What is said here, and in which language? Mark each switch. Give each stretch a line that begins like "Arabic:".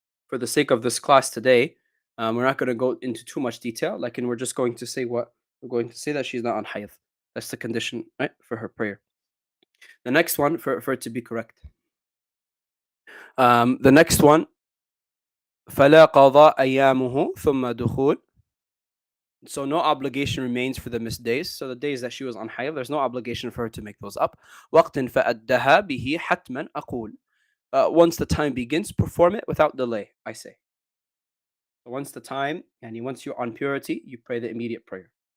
English: For the sake of this class today, we're not going to go into too much detail. We're just going to say that she's not on hayd. That's the condition, right, for her prayer. The next one, for it to be correct. The next one,
Arabic: فَلَا قَضَى أَيَّامُهُ ثُمَّ دُخُولٌ.
English: So no obligation remains for the missed days. So the days that she was on hayd, there's no obligation for her to make those up.
Arabic: وَقْتٍ فَأَدَّهَا بِهِ حَتْمًا أَقُولُ.
English: Once the time begins, perform it without delay, I say. So once the time, and once you're on purity, you pray the immediate prayer.